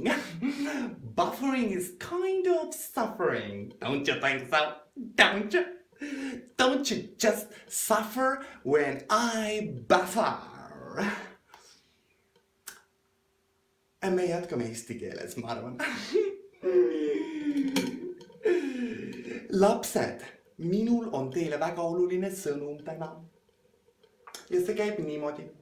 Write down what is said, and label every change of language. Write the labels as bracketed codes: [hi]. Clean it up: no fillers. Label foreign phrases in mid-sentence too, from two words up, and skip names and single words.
[en] Buffering is kind of suffering, don't you think so? Don't you? Don't you just suffer when I buffer? [et] Me jätkame eesti keeles, ma arvan. Lapsed, minul on teile väga oluline sõnum täna. Ja see käib niimoodi.